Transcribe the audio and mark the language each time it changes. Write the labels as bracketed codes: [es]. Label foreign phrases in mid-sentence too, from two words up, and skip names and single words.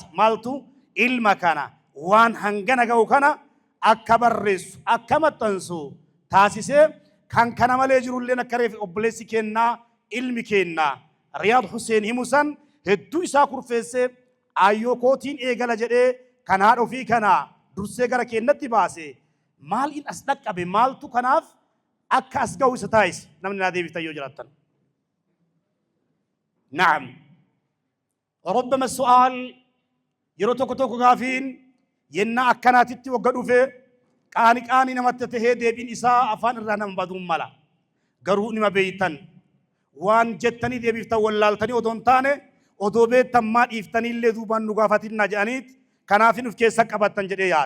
[om] maaltu ilma kana waan hangana ga'u kana akka barreessu akka maxxansu taasisee kan kana malee jirulleen akka reef obboleessi kennaa ilmi kennaa Riyaad Huseen himusan hedduu isaa kurfeessee ayyoo kootiin eegala jedhee kan haadha ofii kana dursee gara kennatti baase maal in as dhaqqabe maaltu kanaaf akka as ga'u isa taasise namni naa deebiftan yoo jiraattan. [ar] نعم ربما السؤال [om] yeroo tokko gaafiin yenna akkanaatitti wagga dhufe qaani namatti tahee deebiin isaa afaan irraa nama baduun mala. garuu nima beeytan waan jettanii deebiftan wallaaltanii odoo hin taane odoo beektan maa dhiiftanii illee duubaan nu gaafatinna jedhaniit kanaafin uf keessa qabattan jedhee yaada.